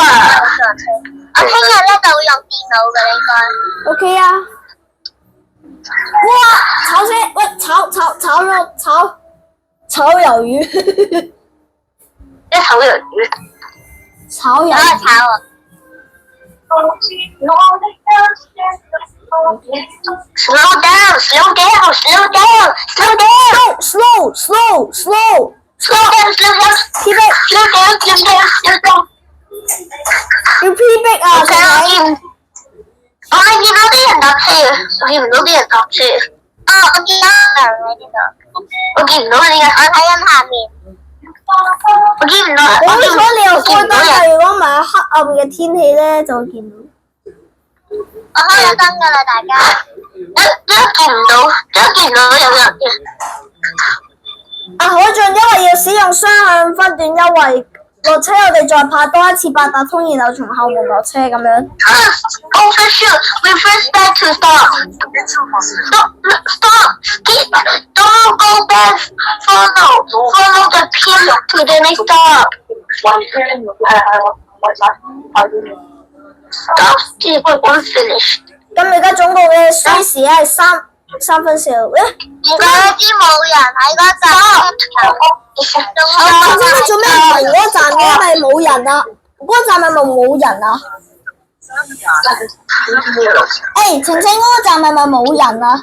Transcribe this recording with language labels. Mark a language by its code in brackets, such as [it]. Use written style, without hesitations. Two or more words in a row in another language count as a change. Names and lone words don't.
[yue] 我聽日咧就會用電腦嘅應該。 OK 啊。哇！炒魷魚。炒魷魚。炒魷魚。炒啊！ [en] Slow down. Slow down. [yue] 要 P 逼啊！我見到啲人搭車，我見唔到啲人搭車。我見到人喺呢度。我見唔到點解？我睇緊下面。我見唔到。好彩你又開燈啊！如果唔係黑暗嘅天氣咧，就會見到。我開咗燈㗎啦，大家。一見唔到有人嘅。海俊因為要使用雙向分段優惠，落車我哋再拍多一次八達通，然後從後門落車咁樣。 [en] Overshoot. Reverse back to stop. Stop. Don't go back. Follow the pin to the next stop. Stop. [yue] 結果講 finish。咁而家總共嘅需時係3分4秒。而家知冇人喺嗰站。晴晴你做咩唔停嗰站嘅？係咪冇人啊？嗰站係咪冇人啊？晴晴嗰個站係咪冇人啊？